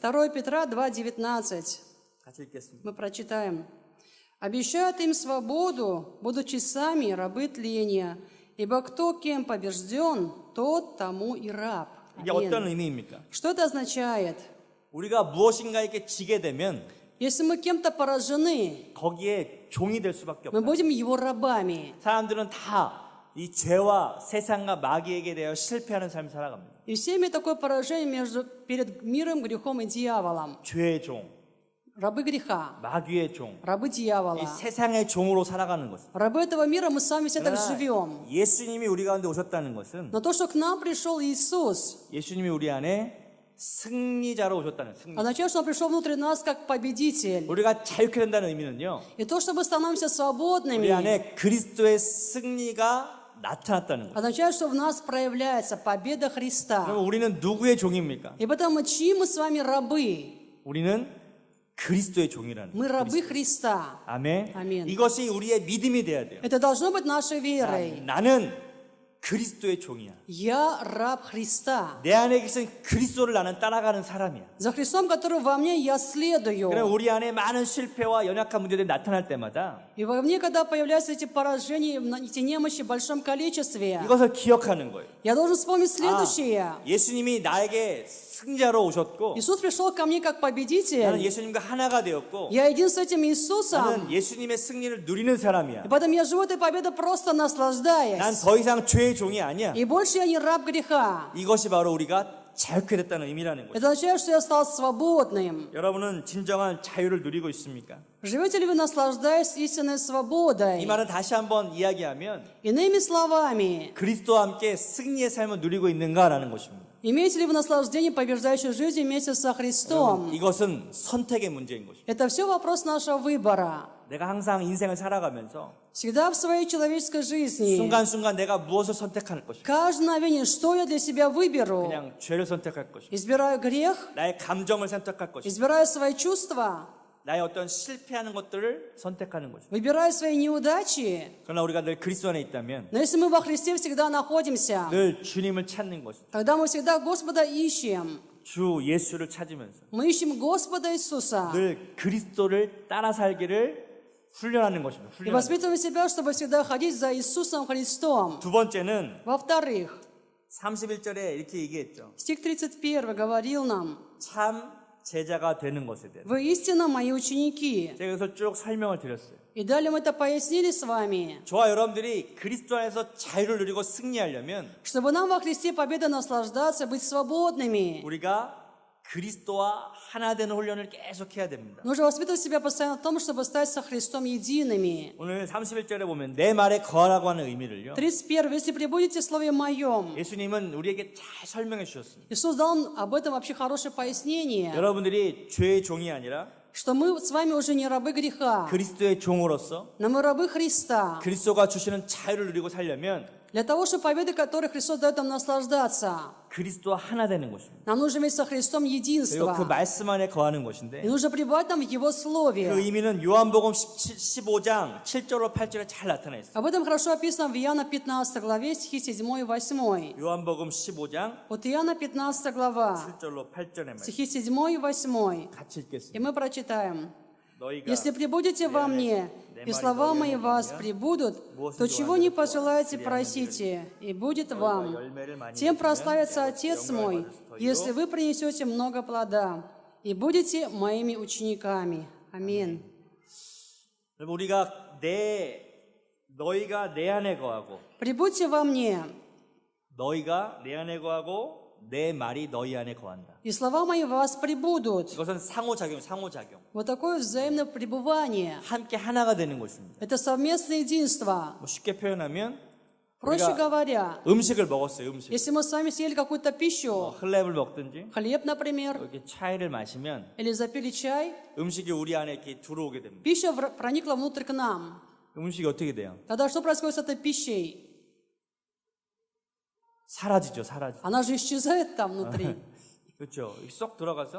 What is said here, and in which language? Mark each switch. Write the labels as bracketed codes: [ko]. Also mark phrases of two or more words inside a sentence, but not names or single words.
[ru] 2 Петра 2:19. [ko] 같이 읽겠습니다. [ru] Мы прочитаем. «Обещают им свободу, будучи сами рабы тления, ибо кто кем побежден, тот тому и раб». [ko] 이게 어떤 [ru] Аминь. [ko] 의미입니까? [ru] Что это означает? [ko] 우리가 무엇인가에게 지게 되면 [ru] Если мы кем-то поражены, [ko] 거기에 종이 될 수밖에 [ru] мы [ko] 없다. [ru] будем его рабами. [ko] 사람들은 다 이 죄와 세상과 마귀에게 대하여 실패하는 삶을 살아갑니다. [ru] И все имеют такое поражение перед миром, грехом и дьяволом. [ko] 죄의 종, [ru] рабы греха, [ko] 마귀의 종, [ru] рабы дьявола, [ko] 이 세상의 종으로 살아가는 것은. [ru] рабы этого мира, мы сами все так [ko] 그러나 [ru] живем. [ko] 예수님이 우리 가운데 오셨다는 것은 [ru] Но то, что к нам пришел Иисус, [ko] 예수님이 우리 안에 승리자로 오셨다는 승리. [ru] означает, что Он пришел внутрь нас как победитель. [ko] 우리가 자유케 된다는 의미는요. [ru] И то, что мы становимся [ko] 우리 [ru] свободными, [ko] 안에 그리스도의 승리가 나타났다는 것. [ru] означает, что в нас проявляется победа Христа. [ko] 그럼 우리는 누구의 종입니까? [ru] И потому чьи мы с вами рабы? [ko] 우리는 그리스도의 종이라는 [ru] Мы [ko] 것. [ru] рабы Христа. [ko] 아멘. 아멘. 이것이 우리의 믿음이 돼야 돼요. [ru] Это должно быть нашей верой. [ko] 나는 그리스도의 종이야. [ru] Я раб Христа. [ko] 내 안에 계신 그리스도를 나는 따라가는 사람이야. [ru] За Христом, который во мне, я следую. [ko] 그럼 우리 안에 많은 실패와 연약한 문제들이 나타날 때마다 [ru] И во мне, когда появляются эти поражения, эти немощи в большом количестве, [ko] 이것을 기억하는 거예요. [ru] я должен вспомнить следующее. [ko] 예수님이 나에게 승자로 오셨고 [ru] Иисус пришел ко мне как [ko] 나는 [ru] победитель. [ko] 예수님과 하나가 되었고 [ru] Я един с этим Иисусом. [ko] 나는 예수님의 승리를 누리는 사람이야. [ru] И поэтому я живу этой победой просто [ko] 난 [ru] наслаждаясь. [ko] 더 이상 죄의 종이 아니야. [ru] И больше я не раб греха. [ko] 이것이 바로 우리가 자유케 됐다는 의미라는 거죠. [ru] Это означает, что я стал свободным. [ko] 여러분은 진정한 자유를 누리고 있습니까? [ru] Живете ли вы, наслаждаясь истинной [ko] 이 [ru] свободой? [ko] 말은 다시 한번 이야기하면 [ru] Иными словами, [ko] 그리스도와 함께 승리의 삶을 누리고 있는가라는 것입니다. [ru] имеете ли вы наслаждение побеждающей жизни вместе со Христом? [ko] 이것은 선택의 문제인 것입니다. [ru] Это все вопрос нашего выбора. [ko] 내가 항상 인생을 살아가면서 [ru] Всегда в своей человеческой жизни, [ko] 순간순간 내가 무엇을 선택할 것인가? [ru] каждое мгновение, что я для себя выберу? [ko] 그냥 죄를 선택할 것인가? [ru] Избираю грех, [ko] 나의 감정을 선택할 것인가? [ru] избираю свои чувства, [ko] 나의 어떤 실패하는 것들을 선택하는 것인가? [ru] выбираю свои неудачи. [ko] 그러나 우리가 늘 그리스도 안에 있다면 [ru] Но если мы во Христе всегда находимся, [ko] 늘 주님을 찾는 것입니다. [ru] тогда мы всегда Господа ищем. [ko] 주 예수를 찾으면서 [ru] Мы ищем Господа Иисуса. [ko] 늘 그리스도를 따라 살기를 훈련하는 것입니다. [ru] И [ko] 훈련하는 [ru] воспитываем себя, чтобы всегда ходить за Иисусом Христом. [ko] 두 번째는 [ru] Во-вторых, [ko] 31절에 이렇게 얘기했죠. [ru] стих 31 говорил нам: [ko] 참 제자가 되는 것에 대해서. [ru] «Вы истинно мои ученики». [ko] 제가 여기서 쭉 설명을 드렸어요. [ru] И далее мы это пояснили с вами. [ko] 저와 여러분들이 그리스도 안에서 자유를 누리고 승리하려면 [ru] Чтобы нам во Христе победа наслаждаться, быть свободными, [ko] 우리가 그리스도와 하나 되는 훈련을 계속 해야 됩니다. [ru] нужно воспитывать себя постоянно в том, чтобы стать со Христом едиными. [ko] 오늘 31절에 보면 내 말에 거하라고 하는 의미를요. [ru] 31. «Если пребудете в Слове Моем». [ko] 예수님은 우리에게 잘 설명해 주셨습니다. [ru] Иисус дал об этом вообще хорошее пояснение, [ko] 여러분들이 죄의 종이 아니라 [ru] что мы с вами уже не рабы греха, [ko] 그리스도의 종으로서 [ru] но мы рабы Христа. [ko] 그리스도가 주시는 자유를 누리고 살려면 [ru] Для того, чтобы победы, которые Христос дает нам наслаждаться, [ko] 그리스도와 하나 되는 것입니다. [ru] нам нужно иметь со Христом [ko] 그리고 그 [ru] единство. [ko] 말씀 안에 거하는 [ru] И [ko] 것인데 [ru] нужно пребывать там в Его [ko] 그 [ru] Слове. [ko] 의미는 요한복음 15장 7절로 8절에 잘 나타나 있어요. [ru] Об этом хорошо описано в Иоанна 15 главе, стихи 7 и 8. [ko] 요한복음 15장 [ru] Вот Иоанна 15 глава, [ko] 7절로 8절의 말씀 [ru] стихи 7 и 8. [ko] 같이 [ru] И [ko] 읽겠습니다. [ru] мы прочитаем. [ko] 너희가 [ru] «Если пребудете во мне, и слова мои в вас пребудут, то чего не пожелаете, просите, и будет вам. Тем прославится Отец мой, если вы принесете много плода, и будете моими учениками». Аминь. [ko] 여러분 우리가 너희가 내 안에 거하고 [ru] «Прибудьте во мне, [ko] 너희가 내 안에 거하고 내 말이 너희 안에 거한다. [ru] и слова мои в вас пребудут». [ko] 이것은 상호작용. [ru] Вот такое взаимное пребывание. [ko] 함께 하나가 되는 것입니다. [ru] Это совместное единство. [ko] 뭐 쉽게 표현하면 [ru] Проще [ko] 우리가 [ru] говоря, [ko] 음식을 먹었어요. 음식. [ru] если мы с вами съели какую-то пищу, [ko] 헐랩을 먹든지 [ru] хлеб, например, [ko] 이렇게 차이를 마시면 [ru] или запили чай, [ko] 음식이 우리 안에 이렇게 들어오게 됩니다. [ru] пища проникла внутрь к нам. [ko] 음식이 어떻게 돼요? [ru] Тогда что происходит с этой пищей? [ko] 사라지죠. 사라지죠. [ru] Она же исчезает там внутри. [ko] 그렇죠. 쏙 들어가서